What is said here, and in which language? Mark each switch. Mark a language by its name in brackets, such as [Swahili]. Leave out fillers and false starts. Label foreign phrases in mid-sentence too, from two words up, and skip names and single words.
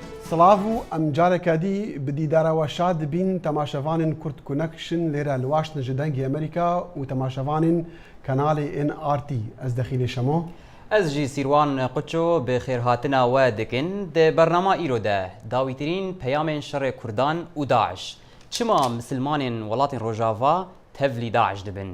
[Kurdish] سلااو ئەم جارێکادی بدیدارەوە شاد بین تەماشەوانین کورد کونەکشن لێرە لە واشنتن ji dengê Amerîka û temaşevanên kanalê NRT ez dexîlê şemo. Ez jî Sîrwan Quço bi xêrhatina we dikin di bernama îro de dawîtirîn peyamên şerê Kurdan û Daeş. Çima misilmanên welatên Rojava tevlî Daeş dibin.